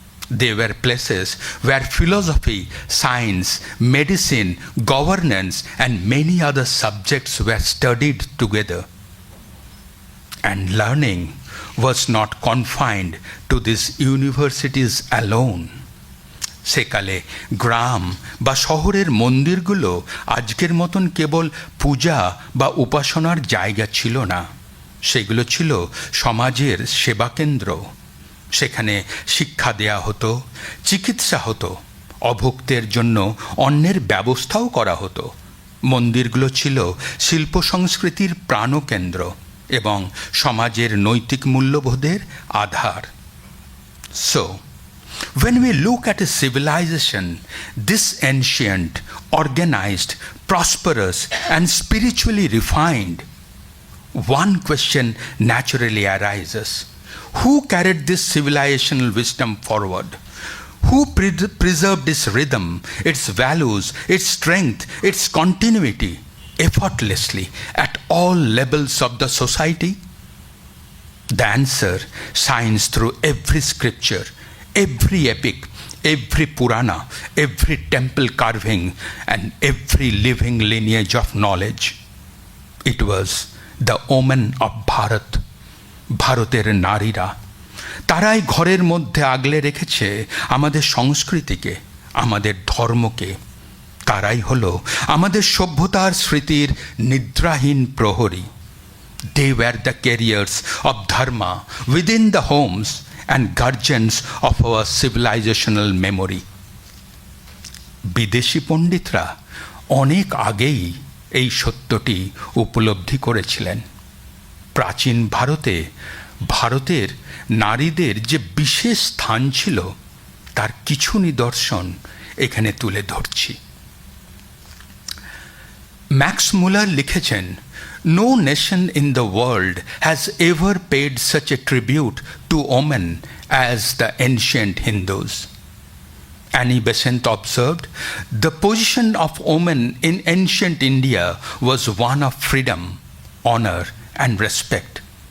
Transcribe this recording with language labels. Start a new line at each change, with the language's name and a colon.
English: They were places where philosophy, science, medicine, governance, and many other subjects were studied together. And learning was not confined to these universities alone.
Bangla: সেকালে গ্রাম বা শহরের মন্দিরগুলো আজকের মতন কেবল পূজা বা উপাসনার জায়গা ছিল না, সেগুলো ছিল সমাজের সেবাকেন্দ্র। সেখানে শিক্ষা দেয়া হতো, চিকিৎসা হতো, অভুক্তের জন্য অন্নের ব্যবস্থাও করা হতো। মন্দিরগুলো ছিল শিল্প সংস্কৃতির প্রাণকেন্দ্র এবং সমাজের নৈতিক মূল্যবোধের আধার।
English: So, when we look at a civilization this ancient, organized, prosperous, and spiritually refined, one question naturally arises. Who carried this civilizational wisdom forward? Who preserved its rhythm, its values, its strength, its continuity, effortlessly at all levels of the society? The answer shines through every scripture, every epic, every Purana, every temple carving, and every living lineage of knowledge. It was the women of Bharat,
Bangla: ভারতের নারীরা। তারাই ঘরের মধ্যে আগলে রেখেছে আমাদের সংস্কৃতিকে, আমাদের ধর্মকে। তারাই হলো আমাদের সভ্যতার স্মৃতির নিদ্রাহীন প্রহরী।
English: They were the carriers of Dharma within the homes and guardians of our civilizational memory.
Bangla: বিদেশি পণ্ডিতরা অনেক আগেই এই সত্যটি উপলব্ধি করেছিলেন। প্রাচীন ভারতে ভারতের নারীদের যে বিশেষ স্থান ছিল তার কিছু নিদর্শন এখানে তুলে ধরছি।
English: Max Muller
Bangla: লিখেছেন,
English: No nation in the world has ever paid such a tribute to women as the ancient Hindus. Annie Besant observed, the position of women in ancient India was one of freedom, honor, and respect.